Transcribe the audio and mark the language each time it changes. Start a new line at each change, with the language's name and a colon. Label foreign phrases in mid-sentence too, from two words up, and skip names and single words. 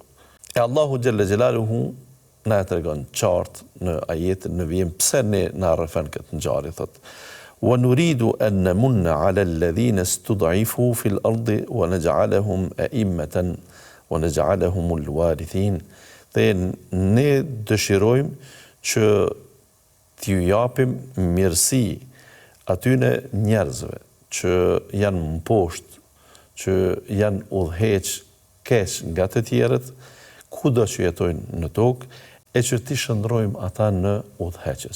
Albanian: E Allahu
Arabic: جل جلاله
Albanian: na e tregon qartë në ajetin në vijim pse ne na rrëfen këtë ngjarje, thot
Arabic: ونريد أن نمن على الذين استضعفوا في الأرض ونجعلهم أئمة ونجعلهم الوارثين.
Albanian: Dhe ne dëshirojmë që t'ju japim mirësi atyne njerëzve që janë mposhtë, që janë udhëheq keq nga të tjerët, kudo që jetojnë në tokë, e që ti shndrojmë ata në udhëheqës.